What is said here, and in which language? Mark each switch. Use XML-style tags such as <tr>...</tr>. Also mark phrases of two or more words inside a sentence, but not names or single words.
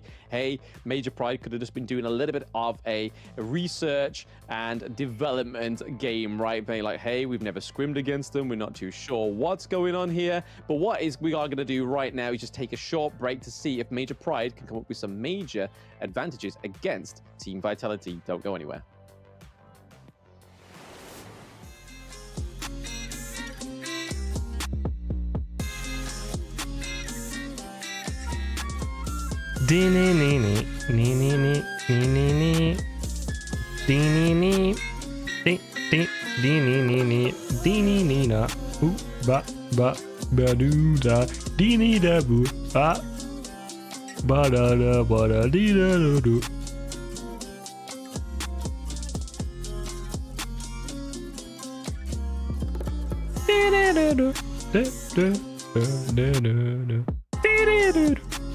<en>Hey, Major Pride could have just been doing a little bit of a research and development game, right? Being like, hey, we've never scrimmed against them. We're not too sure what's going on here. But what we are going to do right now is just take a short break to see if Major Pride can come up with some major advantages against Team Vitality. Don't go anywhere. Dee nee nee nee nee nee nee nee nee nee dee nee nee dee dee dee nee nee nee dee nee nee na ba ba ba doo da dee nee da boo ba ba da dee da do do. Dee dee do do do do do do do dee dee do do.</en>